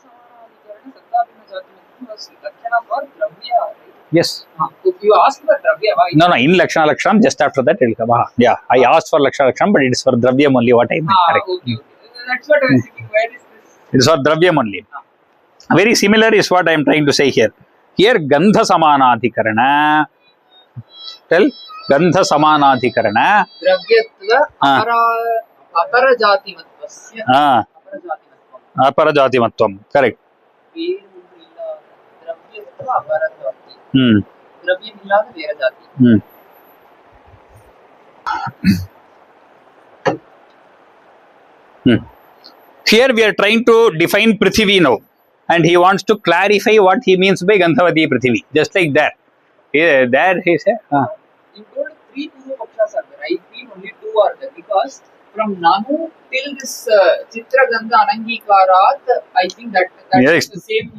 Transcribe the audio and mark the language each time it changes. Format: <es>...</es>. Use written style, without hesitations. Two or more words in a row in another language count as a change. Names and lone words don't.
<en>Yes. If you ask for Dravya, why? No, in</en> <sa>Lakshana Lakshanam,</sa> <en>just after that it will come. Yeah, I asked for</en> <sa>Lakshana Lakshanam,</sa> <en>but it is for Dravyam only, what I meant. Correct. Okay. That's what I was thinking. Where is this? It is for Dravyam only. Very similar is what I am trying to say here. Here,</en> <sa>Gandha Samanadhikarana. Tell. Gandha Samanadhikarana. Dravyatva aparajatimatvasya. Aparajatimatvam. Correct. Dravyatva aparajati.</sa> <ta>Dravyam illada vera jati.</ta> <en>Here we are trying to define Prithvi now, and he wants to clarify what he means by</en> <sa>Gandhavati Prithvi.</sa> <en>Just like that. Here, there he said. You told 3</en> <sa>Purva Pakshas</sa> <en>are there. I feel only 2 are there because from Nanu till this</en> <sa>Chitra Gandha Anangikarat,</sa> <en>I think that is the same.</en>